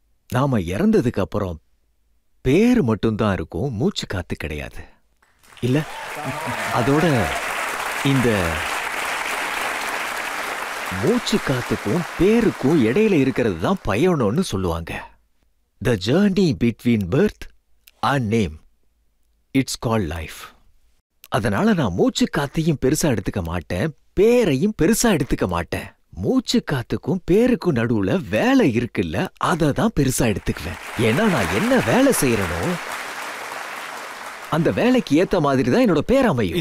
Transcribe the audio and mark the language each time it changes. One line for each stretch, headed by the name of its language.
Tamil: நாம இறந்ததுக்கு அப்புறம் பேரு மட்டும்தான் இருக்கும், மூச்சு காத்து கிடையாது இல்ல. அதோட இந்த மூச்சு காத்துக்கும் பேருக்கும் இடையில இருக்கிறது தான் பயணம்னு சொல்லுவாங்க.
English: The journey between birth and name, it's called life.
Tamil: அதனால நான் மூச்சு காத்தையும் பெருசா எடுத்துக்க மாட்டேன், பேரையும் பெருசா எடுத்துக்க மாட்டேன். மூச்சு காத்துக்கும் பேருக்கும் நடுவுல வேலை இருக்குல்ல, அதை தான் பெருசா எடுத்துக்குவேன். ஏன்னா நான் என்ன வேலை செய்யறனோ அந்த வேலைக்கு ஏத்த மாதிரி தான் என்னோட பேர் அமையும்.